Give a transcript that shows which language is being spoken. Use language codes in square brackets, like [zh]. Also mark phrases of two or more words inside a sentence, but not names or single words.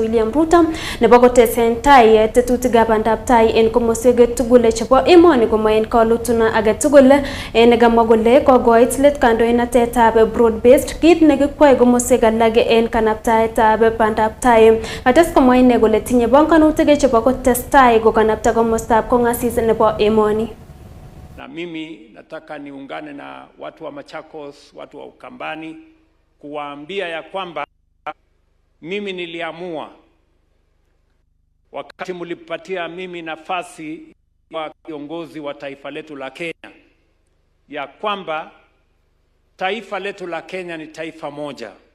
[kln] William Ruto nebo kotesen tai tetutikab bandab tai en komoswek tugul chebo emoni komo en kalutuna age tugul en kamwa kole kogoit let kandoinatetab [en] broad based [kln] kit nekikwai komoswek alak en kanaptaetab bandab tai. Kates komwa ine kole tinye banganutik chebo kotestai kokanapta komostab kong'asis nebo emoni. [sw] Na mimi nataka niungane na watu wa Machakos, watu wa Ukambani kuwaambia ya kwamba mimi niliamua wakati mlipatia mimi nafasi wa kiongozi wa taifa letu la Kenya ya kwamba taifa letu la Kenya ni taifa moja.